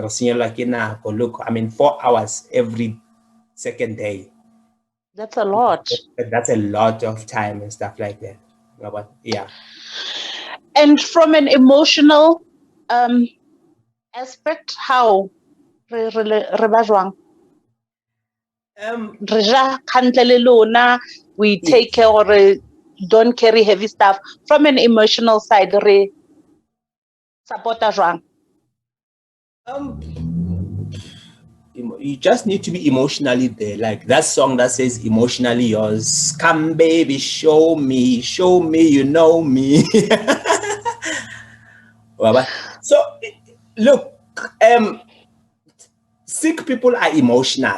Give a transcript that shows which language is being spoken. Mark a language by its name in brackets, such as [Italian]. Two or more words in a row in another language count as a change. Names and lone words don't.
[English] Look, 4 hours every second day. That's a lot. That's a lot of time and stuff like that. Yeah. And from an emotional aspect, how? [Southern Sotho] Re ba jwang? [English] We take care or don't carry heavy stuff. From an emotional side, [Southern Sotho] re support jwang? [English] You just need to be emotionally there, like that song that says emotionally yours. Come baby, show me, you know me. So look, sick people are emotional.